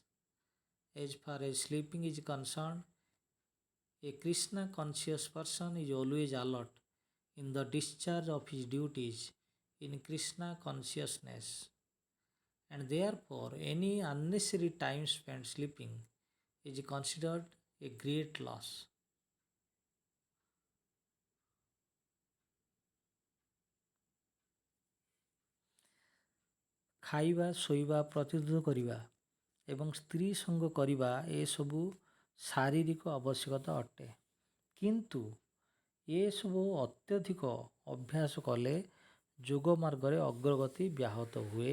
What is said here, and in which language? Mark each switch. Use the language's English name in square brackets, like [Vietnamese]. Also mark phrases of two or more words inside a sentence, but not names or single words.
[English] As far as sleeping is concerned, a Krishna conscious person is always alert in the discharge of his duties in Krishna consciousness, and therefore any unnecessary time spent sleeping is considered a great loss. [Odia] ଖାଇବା ଶୋଇବା ପ୍ରତିରୋଧ କରିବା ଏବଂ ସ୍ତ୍ରୀ ସଙ୍ଗ କରିବା ଏସବୁ ଶାରୀରିକ ଆବଶ୍ୟକତା ଅଟେ, କିନ୍ତୁ ଏସବୁ ଅତ୍ୟଧିକ ଅଭ୍ୟାସ କଲେ ଯୋଗ ମାର୍ଗରେ ଅଗ୍ରଗତି ବ୍ୟାହତ ହୁଏ।